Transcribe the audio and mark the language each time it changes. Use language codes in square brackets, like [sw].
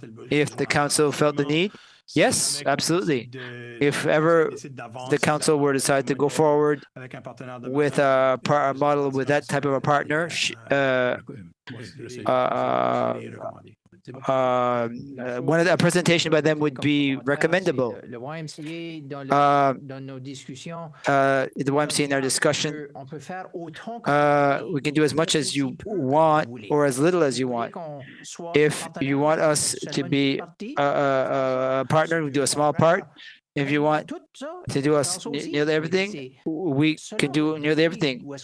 [en] If the council felt the need, yes, absolutely. If ever the council were to decide to go forward with a model with that type of a partner, one of the presentation by them would be recommendable. [fr] Le YMCA, dans nos discussions, [en] The YMCA in our discussion, [fr] on peut faire autant [en] we can do as much as you want or as little as you want. If you want us to be a partner, we do a small part. If you want to do us nearly everything, we can do nearly everything.